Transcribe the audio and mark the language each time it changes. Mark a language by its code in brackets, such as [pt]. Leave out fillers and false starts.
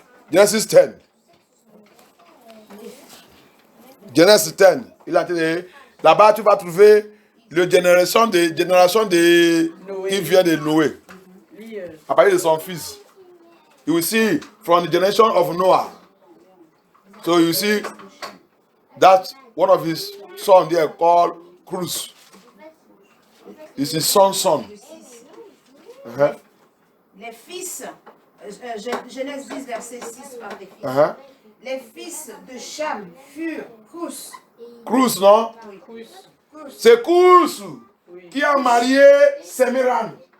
[en] Genesis 10. [fr] Genesis 10. Il a dit, là-bas, tu vas trouver la génération de Noé. Qui vient de Noé. À partir de son fils. [en] You will see from the generation of Noah. So you see that one of his sons there called Cruz. It's his son. [fr] Les fils, Genèse 10, verset 6 par les fils. Les fils de Cham furent Cous. Cruz, non? Oui. C'est Cous qui a marié Semiran.